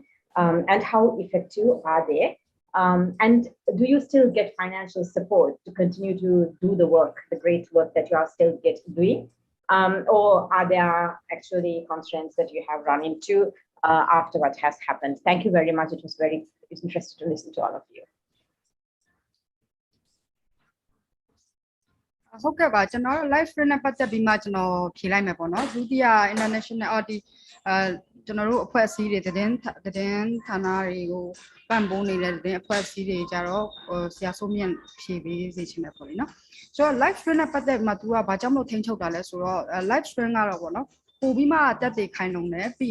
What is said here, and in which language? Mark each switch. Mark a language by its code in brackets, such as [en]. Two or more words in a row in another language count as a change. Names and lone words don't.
[en] And how effective are they? And do you still get financial support to continue to do the work, the great work that you are still doing? Or are there actually constraints that you have run into after what has happened? Thank you very much. It was very interesting to listen to all of you. [my] ဟုတ်ကဲ့ပါကျွန်တော် [en] live stream [my] နဲ့ပတ်သက်ပြီးမှကျွန်တော်ဖြေလိုက်မယ်ပေါ့နော်ဒုတိယ international ကျွန်တော်တို့အဖွဲ့အစည်းတွေသတင်းဌာနတွေကိုပံ့ပိုးနေတဲ့သတင်းအဖွဲ့အစည်းတွေကြတော့ဆရာစိုးမြင့်ဖြေပေးစေချင်တယ်ပေါ့လေနော်ဆိုတော့ [en] live stream [my] နဲ့ပတ်သက်ပြီးမှ तू ကဘာကြောင့်မလို့ထိန်းချုပ်တာလဲဆိုတော့ [en] live stream [my] ကတော့ပေါ့နော်ပို့ပြီးမှတက်တည်ခိုင်လုံတယ်ပြီး